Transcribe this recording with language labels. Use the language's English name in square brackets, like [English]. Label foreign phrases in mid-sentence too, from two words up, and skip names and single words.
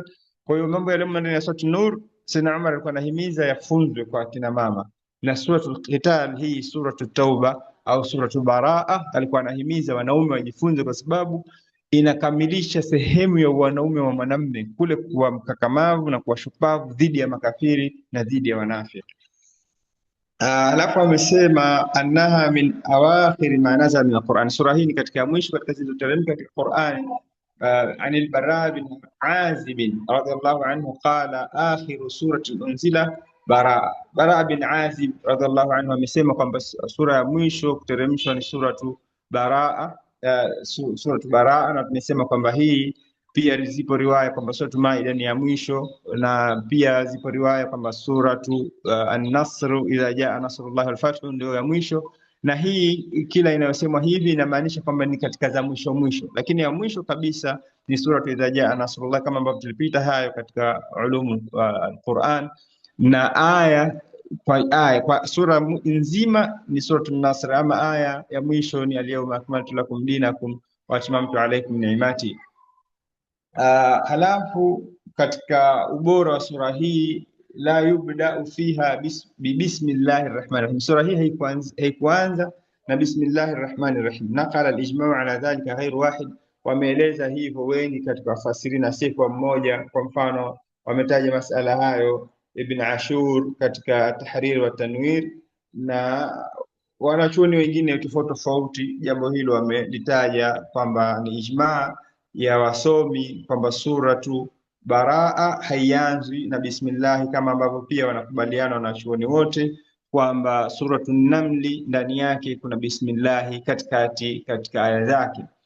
[Swahili] Kwa hiyo mambo yale ndani ya sura Nur, Sayyidina Umar alikuwa anahimiza yafunzwe kwa kina mama, na suratul Qital hii suratul Tauba au suratul Baraa alikuwa anahimiza wanaume wajifunze, kwa sababu inakamilisha sehemu ya wanaume wa mwanamume kule kuwa mkakamavu na kuwa shupavu dhidi ya makafiri na dhidi ya wanafiki. Alafu amesema [Arabic] أنها من أواخر ما نزل من القرآن, [Swahili] sura hii ni katika mwisho katika zilizoteremka katika Qur'an. [Arabic] عن البراء بن عازب رضي الله عنه قال آخر سورة أنزلت [Swahili] Bara bin Azib [Arabic] رضي الله عنه [Swahili] amesema kwamba sura ya mwisho kuteremshwa ni suratu Baraa, na tumesema kwamba hii pia zipo riwaya kwamba suratu Maida ni ya mwisho, na pia zipo riwaya kwamba suratu An-Nasr [Arabic] إذا جاء نصر الله والفتح [Swahili] ndio ya mwisho, na hii kila inayosemwa hivi inamaanisha kwamba ni katika za mwisho mwisho, lakini ya mwisho kabisa ni suratu [Arabic] إذا جاء نصر الله, [Swahili] kama ambavyo tulipita hayo katika [Arabic] علوم القرآن, [Swahili] na aya kwa sura nzima ni suratu An-Nasr, ama aya ya mwisho ni [Arabic] اليوم أكملت لكم دينكم وأتممت عليكم نعمتي. [Swahili] Halafu katika ubora wa sura hii, [Arabic] لا يبدأ فيها بسم الله الرحمن الرحيم, [Swahili] sura hii haikuanza na [Arabic] بسم الله الرحمن الرحيم. نقل الإجماع على ذلك غير واحد, [Swahili] wameeleza hivyo wengi katika wafasiri na si kwa mmoja. Kwa mfano wametaja masala hayo Ibn Ashur katika Tahrir wa Tanwir, na wanachuoni wengine tofauti tofauti jambo hilo wamelitaja kwamba ni ijma ya wasomi kwamba suratu Baraa haianzwi na bismillah, kama ambavyo pia wanakubaliana wanachuoni wote kwamba suratu Namli ndani yake kuna bismillah katika aya zake.